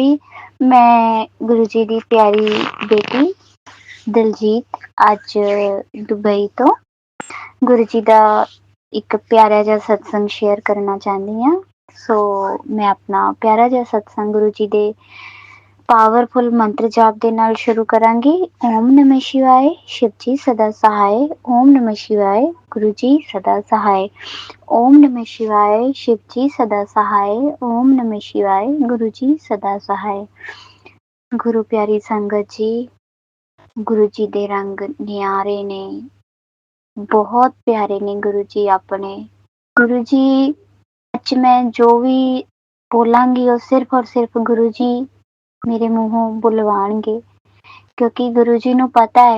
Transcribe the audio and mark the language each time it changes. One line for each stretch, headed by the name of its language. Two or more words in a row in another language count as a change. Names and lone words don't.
Punjabi: ਮੈਂ ਗੁਰੂ ਜੀ ਦੀ ਪਿਆਰੀ ਬੇਟੀ ਦਿਲਜੀਤ ਅੱਜ ਦੁਬਈ ਤੋ ਗੁਰੂ ਜੀ ਦਾ ਏਕ ਪਿਆਰਾ ਜਿਹਾ ਸਤਸੰਗ ਸ਼ੇਅਰ ਕਰਨਾ ਚਾਹਤੀ ਹਾਂ। ਸੋ ਮੈਂ ਅਪਣਾ ਪਿਆਰਾ ਜਿਹਾ ਸਤਸੰਗ ਗੁਰੂ ਜੀ ਦੇ ਪਾਵਰਫੁਲ ਮੰਤਰ ਜਾਪ ਦੇ ਨਾਲ ਸ਼ੁਰੂ ਕਰਾਂਗੀ।
Sanskrit: ओम नमः शिवाय,
Punjabi: ਸ਼ਿਵ ਜੀ ਸਦਾ ਸਹਾਇ।
Sanskrit: ओम नमः शिवाय,
Punjabi: ਗੁਰੂ ਜੀ ਸਦਾ ਸਹਾਇ।
Sanskrit: ओम नमः शिवाय,
Punjabi: ਸ਼ਿਵ ਜੀ ਸਦਾ ਸਹਾਇ।
Sanskrit: ओम नमः शिवाय,
Punjabi: ਗੁਰੂ ਜੀ ਸਦਾ ਸਹਾਇ। ਗੁਰੂ ਪਿਆਰੀ ਸੰਗਤ ਜੀ, ਗੁਰੂ ਜੀ ਦੇ ਰੰਗ ਨਿਆਰੇ ਨੇ, ਬਹੁਤ ਪਿਆਰੇ ਨੇ ਗੁਰੂ ਜੀ ਅਪਣੇ। ਗੁਰੂ ਜੀ ਅੱਜ ਮੈਂ ਜੋ ਭੀ ਬੋਲਾਂਗੀ ਓ ਸਿਰਫ਼ ਔਰ ਸਿਰਫ਼ ਗੁਰੂ ਜੀ ਮੇਰੇ ਮੂਹੋਂ ਬੁਲਵਾਣਗੇ, ਕਿਉਂਕਿ ਗੁਰੂ ਜੀ ਨੂੰ ਪਤਾ ਹੈ।